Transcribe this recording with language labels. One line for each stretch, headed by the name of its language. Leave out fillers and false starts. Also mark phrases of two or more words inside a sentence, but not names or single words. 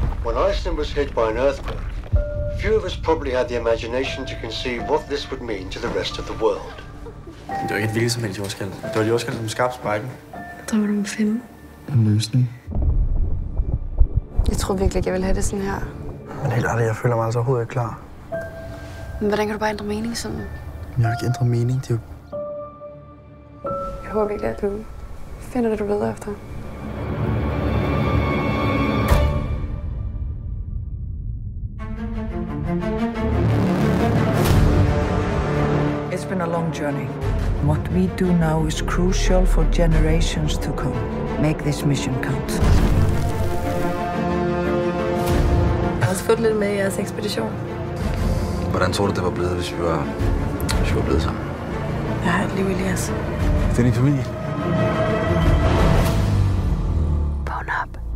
English: When Iceland was hit by an earthquake, few of us probably had the imagination to conceive what this would mean to the rest of the world.
Danish: Det var ikke et hvilket som helst jordskælv. Det var et jordskælv, som skabte sprækken. Der var du 5. En løsning. Jeg tror virkelig ikke, jeg vil have det sådan her. Men helt ærligt, jeg føler mig altså overhovedet ikke klar. Men hvordan kan du bare ændre mening sådan? Jeg har ikke ændret mening, det er jo... Jeg håber virkelig, at du finder det, du leder efter.
English: It's been a long journey. What we do now is crucial for generations to come. Make this mission count.
Danish: Jeg har også fået lidt med i jeres ekspedition. Hvordan tror du, det var blevet, hvis vi var blevet sammen? Jeg har et liv, Elias. Det er din familie. Vågn op.